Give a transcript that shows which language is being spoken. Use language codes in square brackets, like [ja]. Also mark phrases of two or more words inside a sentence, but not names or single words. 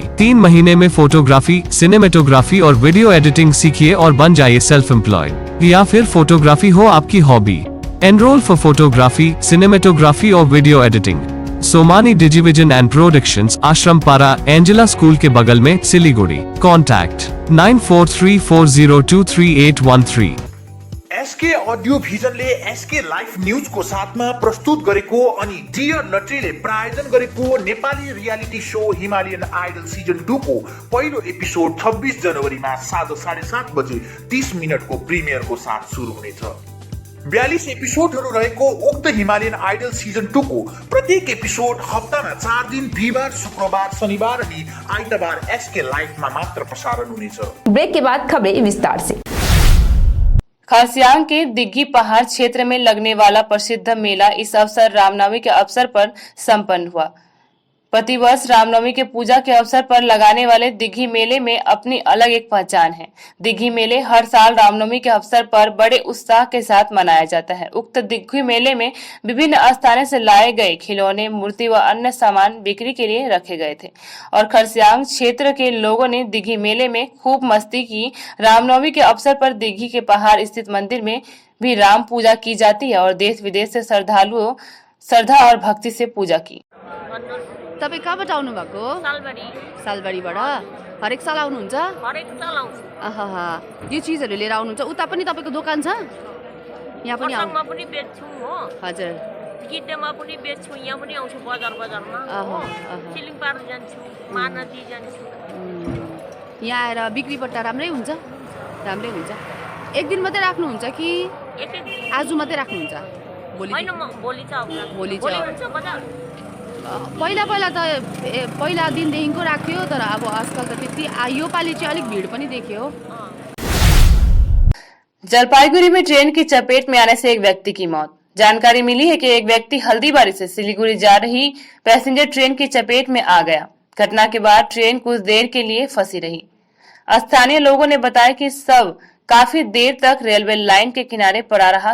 [hi] 3 महीने में फोटोग्राफी, सिनेमेटोग्राफी और [en] video editing [hi] सीखिए और बन जाइए [en] self employed. [hi] या फिर फोटोग्राफी हो आपकी हॉबी? [en] enroll for photography, cinematography और video editing [hi] सोमानी डिजिविजन एंड प्रोडक्शंस, आश्रम पारा, एंजेला स्कूल के बगल में, सिलीगुड़ी। कॉन्टैक्ट 9434023813। [ne] एसके अडियो भिजनले एसके लाइफ न्यूजको साथमा प्रस्तुत गरेको अनि डियर लटरीले प्रायोजन गरेको नेपाली [en] reality show [ne] हिमालयन आइडल सिजन 2 को पहिलो एपिसोड 26 जनवरीमा साँझ 7:30 बजे 30 मिनटको प्रिमियरको साथ सुरु हुनेछ। 42 एपिसोडहरू रहेको उक्त हिमालयन आइडल सिजन 2 को प्रत्येक एपिसोड हप्तामा 4 दिन बिहिबार, शुक्रबार, शनिबार अनि आइतबार एसके लाइफमा मात्र प्रसारण हुनेछ। [hi] ब्रेक के बाद खबरें विस्तार से। खरसियांग के दिग्घी पहाड़ क्षेत्र में लगने वाला प्रसिद्ध मेला इस अवसर रामनवमी के अवसर पर संपन्न हुआ। प्रतिवर्ष रामनवमी के पूजा के अवसर पर लगाने वाले दिग्घी मेले में अपनी अलग एक पहचान है। दिग्घी मेले हर साल रामनवमी के अवसर पर बड़े उत्साह के साथ मनाया जाता है। उक्त दिग्घी मेले में विभिन्न स्थानों से लाए गए खिलौने, मूर्ति व अन्य सामान बिक्री के लिए रखे गए थे और खरसियांग क्षेत्र के लोगों ने दिग्घी मेले में खूब मस्ती की। रामनवमी के अवसर पर दिग्घी के पहाड़ स्थित मंदिर में भी राम पूजा की जाती है और देश विदेश से श्रद्धालुओं श्रद्धा और भक्ति से पूजा की। [ne] तपाईं कहाँबाट आउनु भएको? सालबारीबाट। हरेक साल आउनुहुन्छ? हरेक साल आउँछु। आहा, यो चीजहरु लिएर आउनुहुन्छ? उता पनि तपाईको दोकान छ? यहाँ पनि खरसाङमा पनि बेच्छु हो। हजुर। गिड्डेमा पनि बेच्छु, यहाँ पनि आउँछु बजारमा। सिलिङपार जान्छु, महानदी जान्छु। यहाँ आएर बिक्री बट्टा राम्रै हुन्छ? राम्रै हुन्छ। एक दिन मात्रै राख्नुहुन्छ कि आज मात्रै राख्नुहुन्छ? भोलि हैन, भोलि छ अब। भोलि हुन्छ बजार। पहिला दिनदेखिको राख्थ्यो, तर अब आजकल त त्यति यो पालि चाहिँ अलिक भिड पनि देखियो। [hi] जलपाईगुड़ी में ट्रेन की चपेट में आने से एक व्यक्ति की मौत। जानकारी मिली है कि एक व्यक्ति हल्दीबारी से सिलीगुड़ी जा रही पैसेंजर ट्रेन की चपेट में आ गया। घटना के बाद ट्रेन कुछ देर के लिए फंसी रही। स्थानीय लोगों ने बताया कि सब काफी देर तक रेलवे लाइन के किनारे पड़ा रहा।